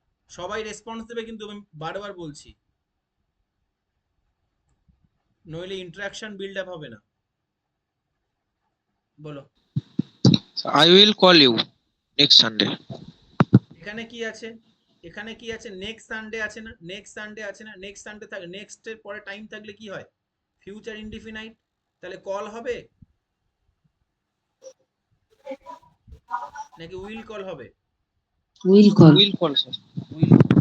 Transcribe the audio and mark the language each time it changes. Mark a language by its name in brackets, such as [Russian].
[Bangla] সবাই রেসপন্স দেবে কিন্তু, আমি বারবার বলছি, নইলে ইন্টারাকশন বিল্ড আপ হবে না। বলো। [English] So I will call you next Sunday. [Bangla] এখানে কি আছে? এখানে কি আছে? নেক্সট সানডে আছে না? নেক্সট সানডে আছে না? নেক্সট সানডে থাকে, নেক্সট এর পরে টাইম থাকলে কি হয়? Future indefinite. তাহলে কল হবে নাকি উইল কল হবে? [English] Will call. Will call, sir. Will.